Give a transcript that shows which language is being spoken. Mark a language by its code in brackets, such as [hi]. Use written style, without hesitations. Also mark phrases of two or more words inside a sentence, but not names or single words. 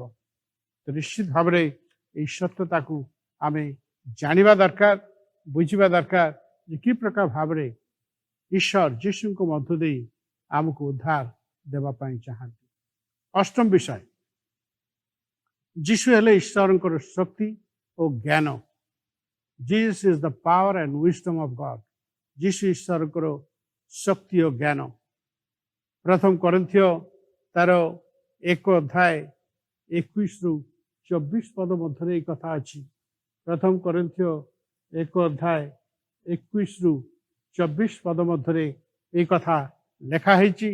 [or] ତ ନିଶ୍ଚିତ ଭାବରେ ଏହି ସତ୍ୟତାକୁ ଆମେ ଜାଣିବା ଦରକାର, ବୁଝିବା ଦରକାର ଯେ କି ପ୍ରକାର ଭାବରେ ଈଶ୍ୱର ଯୀଶୁଙ୍କ ମଧ୍ୟ ଦେଇ ଆମକୁ ଉଦ୍ଧାର ଦେବା ପାଇଁ ଚାହାନ୍ତି। ଅଷ୍ଟମ ବିଷୟ, ଯୀଶୁ ହେଲେ ଈଶ୍ୱରଙ୍କର ଶକ୍ତି ଓ ଜ୍ଞାନ। [en] Jesus is the power and wisdom of God. [or] ଯୀଶୁ ଈଶ୍ୱରଙ୍କର ଶକ୍ତି ଓ ଜ୍ଞାନ। ପ୍ରଥମ କରିନ୍ଥୀୟ ତାର 1:21-24 ମଧ୍ୟରେ ଏହି କଥା ଅଛି। ପ୍ରଥମ କରିନ୍ଥୀୟ 1:21-24 ମଧ୍ୟରେ ଏହି କଥା ଲେଖା ହେଇଛି।